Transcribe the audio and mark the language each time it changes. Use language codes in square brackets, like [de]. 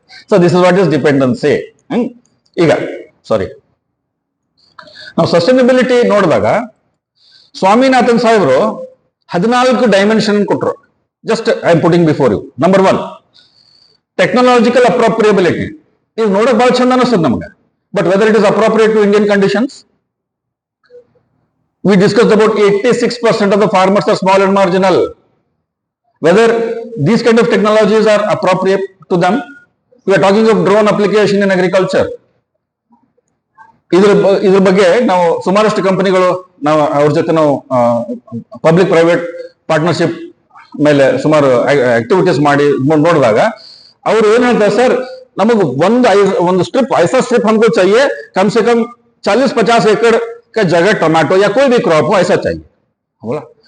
[en] So this is what is dependency. [kn] ಈಗ ನಾವು sustainability ನೋಡಿದಾಗ ಸ್ವಾಮಿನಾಥನ್ ಸಾಹೇಬರು 14 ಡೈಮೆನ್ಷನ್ ಕೊಟ್ಟರು. [en] Just I am putting before you. Number 1 technological appropriability. [kn] ಇದು ನೋಡಕ್ ಬಹಳ ಚಂದ ಅನಿಸ್ತದೆ ನಮ್ಗೆ, [en] But whether it is appropriate to Indian conditions. We discussed about 86% of the farmers are small and marginal. Whether these kind of technologies are appropriate to them. We are talking of drone application in agriculture. [kn] ಇದ್ರ ಬಗ್ಗೆ ನಾವು ಸುಮಾರಷ್ಟು ಕಂಪನಿಗಳು, ನಾವು ಅವ್ರ ಜೊತೆ ನಾವು public private partnership ಮೇಲೆ ಸುಮಾರು ಆಕ್ಟಿವಿಟೀಸ್ ಮಾಡಿ ನೋಡಿದಾಗ ಅವ್ರು ಏನ್ ಹೇಳ್ತಾರೆ, ಸರ್ ನಮಗ್ ಒಂದು ಸ್ಟ್ರಿಪ್ ಐಸಾ ಸ್ಟ್ರಿಪ್ [hi] हमको चाहिए कम से कम 40-50 एकड़ का जगह टೊಮ್ಯಾಟೊ या कोई भी क्रॉप हो ऐसा चाहिए. [kn] ಹೌದಾ?